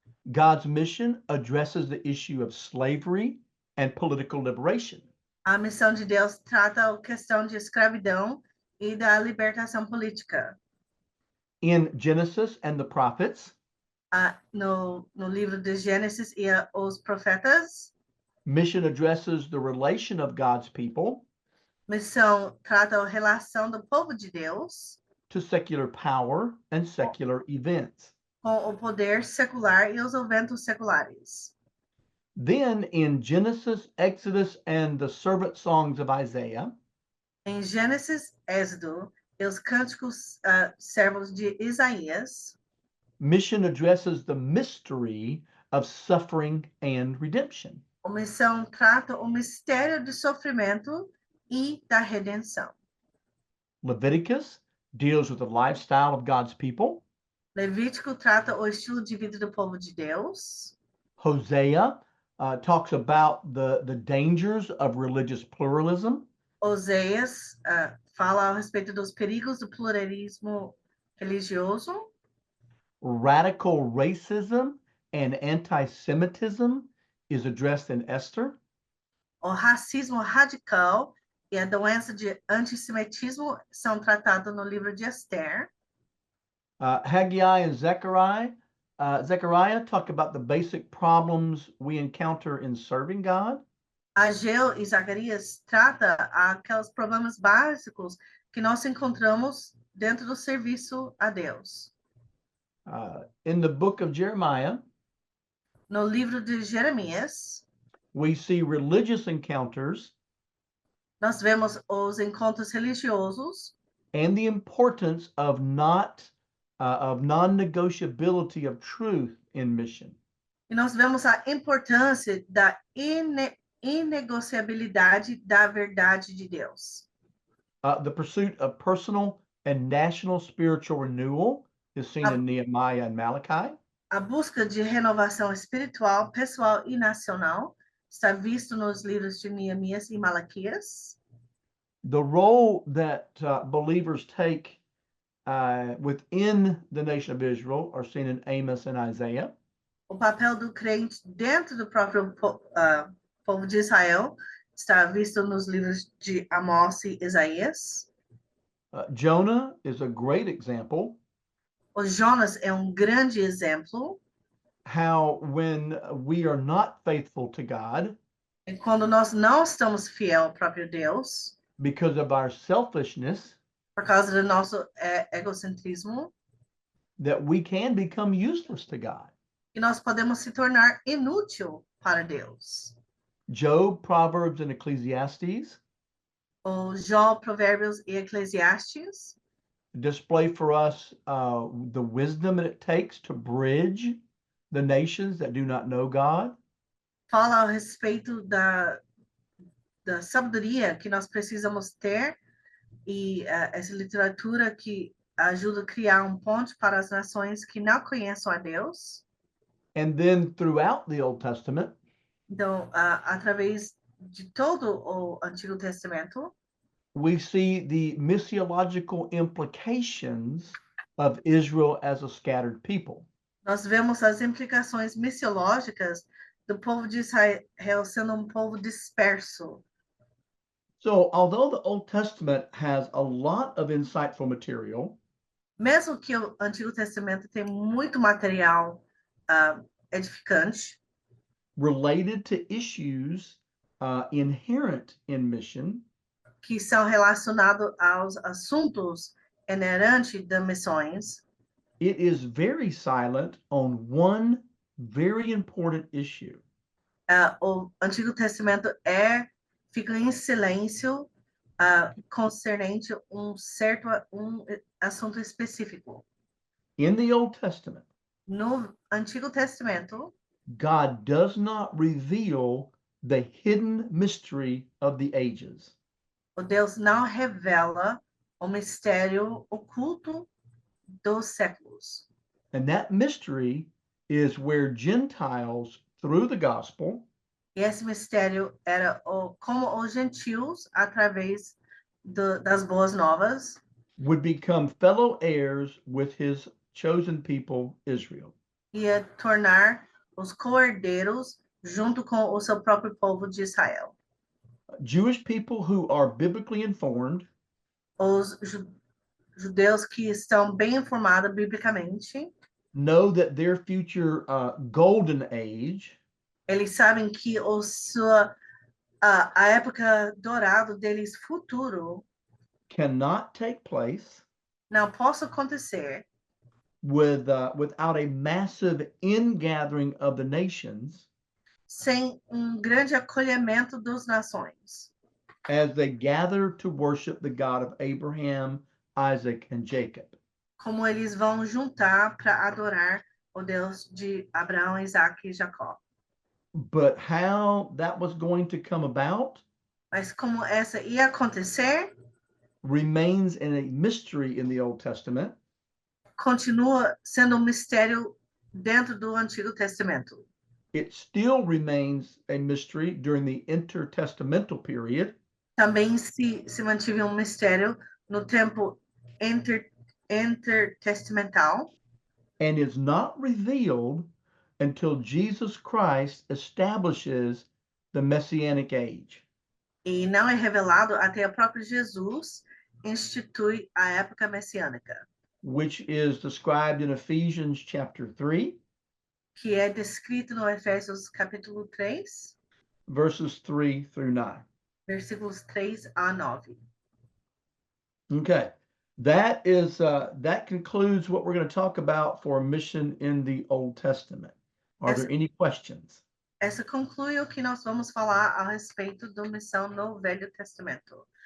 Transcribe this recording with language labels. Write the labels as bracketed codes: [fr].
[en] God's mission addresses the issue of slavery and political liberation. [pt] a missão de Deus trata a questão de escravidão e da libertação política. [en] In Genesis and the prophets, [pt] No livro de Gênesis e os profetas, [en] mission addresses the relation of God's people [pt] missão trata a relação do povo de Deus [en] to secular power and secular events. [pt] com o poder secular e os eventos seculares. [en] Then in Genesis, Exodus, and the servant songs of Isaiah, [pt] Em Gênesis, Êxodo e os cânticos servos de Isaías, [en] mission addresses the mystery of suffering and redemption. [pt] a missão trata o mistério do sofrimento e da redenção. [en] Leviticus deals with the lifestyle of God's people. [pt] Levítico trata o estilo de vida do povo de Deus. [en] Hosea talks about the dangers of religious pluralism. [pt] Oséias fala a respeito dos perigos do pluralismo religioso. [en] Radical racism and anti-Semitism is addressed in Esther. [pt] O racismo radical e a doença de antissemitismo são tratados no livro de Esther. [en] Haggai and Zechariah talk about the basic problems we encounter in serving God. [pt] Ageu e Zacarias trata aqueles problemas básicos que nós encontramos dentro do serviço a Deus. [en] In the book of Jeremiah, [pt] No livro de Jeremias, [en] we see religious encounters [pt] nós vemos os encontros religiosos [en] and the importance of non-negotiability of truth in mission. [pt] e nós vemos a importância da inegociabilidade da verdade de Deus. [en] The pursuit of personal and national spiritual renewal is seen in Nehemiah and Malachi. [pt] A busca de renovação espiritual, pessoal e nacional está visto nos livros de Neemias e Malaquias. [en] The role that believers take within the nation of Israel are seen in Amos and Isaiah. [pt] O papel do crente dentro do próprio povo de Israel está visto nos livros de Amós e Isaías. [en] Jonah is a great example [pt] O Jonas é grande exemplo. [en] how when we are not faithful to God [pt] E quando nós não estamos fiel ao próprio Deus, [en] because of our selfishness, [pt] por causa do nosso egocentrismo, [en] that we can become useless to God. [pt] e nós podemos se tornar inútil para Deus. [en] Job, Proverbs, and Ecclesiastes [pt] O Jó, Provérbios e Eclesiastes [en] display for us the wisdom that it takes to bridge the nations that do not know God. [pt] fala a respeito da sabedoria que nós precisamos ter e essa literatura que ajuda a criar ponte para as nações que não conhecem a Deus. [en] And then throughout the Old Testament, [pt] Então, através de todo o Antigo Testamento, [en] we see the missiological implications of Israel as a scattered people. [pt] nós vemos as implicações missiológicas do povo de Israel sendo povo disperso. [en] So, although the Old Testament has a lot of insightful material, [pt] Mesmo que o Antigo Testamento tem muito material edificante, [en] related to issues inherent in mission, [pt] que são relacionados aos assuntos inerentes das missões, [en] it is very silent on one very important issue. [pt] o Antigo Testamento fica em silêncio concernente certo assunto específico. [en] In the Old Testament, [pt] No Antigo Testamento, [en] God does not reveal the hidden mystery of the ages. [pt] o Deus não revela o mistério oculto dos séculos. [en] And that mystery is where Gentiles, through the gospel, [pt] E esse mistério era como os gentios, através das boas novas, [en] would become fellow heirs with his chosen people, Israel. [pt] ia tornar os co-herdeiros junto com o seu próprio povo de Israel. [en] Jewish people who are biblically informed [pt] Os judeus que estão bem informados biblicamente, [en] know that their future golden age [pt] eles sabem que a época dourada deles futuro [en] cannot take place [pt] não possa acontecer [en] without a massive ingathering of the nations [pt] sem grande acolhimento das nações, [en] as they gather to worship the God of Abraham, Isaac, and Jacob. [pt] como eles vão juntar para adorar o Deus de Abraão, Isaac e Jacó. [en] But how that was going to come about [pt] Mas como essa ia acontecer, [en] remains in a mystery in the Old Testament, [pt] continua sendo mistério dentro do Antigo Testamento. [en] it still remains a mystery during the intertestamental period, [pt] Também se mantive mistério no tempo intertestamental, [en] and is not revealed until Jesus Christ establishes the Messianic age. [pt] e não é revelado até o próprio Jesus institui a época messiânica, [en] Which is described in Ephesians chapter 3, [pt] que é descrito no Efésios capítulo 3, [en] verses 3 through 9. [pt] versículos 3 a 9. [en] Okay, that concludes what we're going to talk about for mission in the Old Testament. Are there any questions? [pt] Essa conclui o que nós vamos falar a respeito da missão no Velho Testamento.